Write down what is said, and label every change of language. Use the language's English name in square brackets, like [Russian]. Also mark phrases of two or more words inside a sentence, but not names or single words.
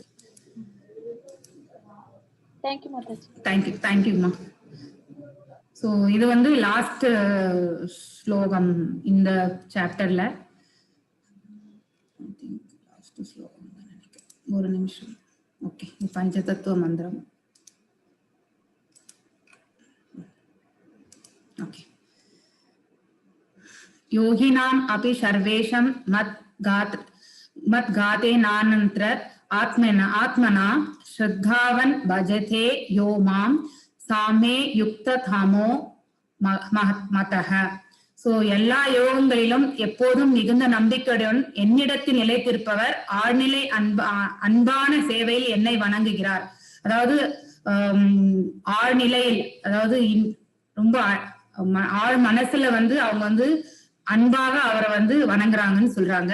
[English] Thank you Mataji. Thank you ma. [Tamil] சோ இது வந்து லாஸ்ட் ஸ்லோகம் இந்த சாப்டர்ல. லாஸ்ட் ஸ்லோகம் ஒரு நிமிஷம். ஓகே, பஞ்சதத்துவ மந்திரம். [English] Okay. [Sanskrit] योगिनाम अपि सर्वेषां मत गाते नानंतर आत्मना श्रद्धावन भजते यो मां सामे युक्ततमो मतः. [Tamil] சோ எல்லா யோகங்களிலும் எப்போதும் மிகுந்த நம்பிக்கையுடன் என்னிடத்தில் நிலைத்திருப்பவர் ஆழ்நிலை அன்பான சேவையில் என்னை வணங்குகிறார். அதாவது ஆழ்நிலையில், அதாவது ரொம்ப ஆழ் மனசுல வந்து அவங்க வந்து அன்பாக அவரை வந்து வணங்குறாங்கன்னு சொல்றாங்க.